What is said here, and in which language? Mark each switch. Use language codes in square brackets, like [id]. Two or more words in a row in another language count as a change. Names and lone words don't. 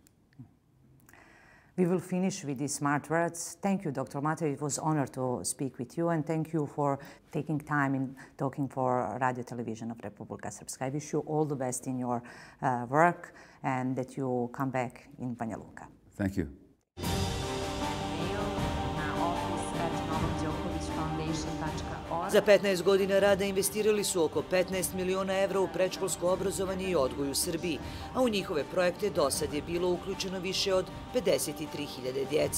[en] We will finish with these smart words. Thank you, Dr. Mate. It was an honor to speak with you, and thank you for taking time in talking for Radio-televizija of Republika Srpska. I wish you all the best in your work and that you come back in Banja Luka. Thank you. [sr] Za 15 godina rada investirali su oko 15 miliona evra u predškolsko obrazovanje i odgoj u Srbiji, a u njihove projekte do sad je bilo uključeno više od 53.000 djece.